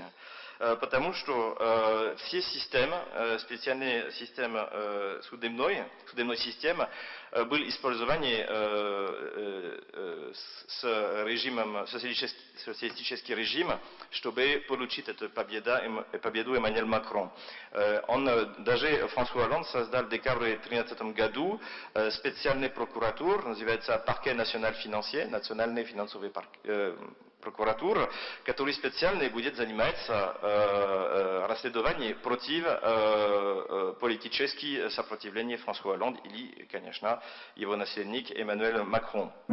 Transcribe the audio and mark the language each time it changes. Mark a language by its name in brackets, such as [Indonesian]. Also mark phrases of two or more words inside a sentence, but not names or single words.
[Russian] Потому что все системы, специальные системы судебной системы, были использованы с режимом, социалистический режим, чтобы получить эту победу Эммануэль Макрон. Даже Франсуа Олланд создал в декабре 2013 году специальную прокуратуру, называется [French] Parquet national financier, [Russian] национальный финансовый прокуратура, который специально будет заниматься расследованием против политического сопротивления Франсуа Олланд или, конечно, его наследник Эммануэль Макрон.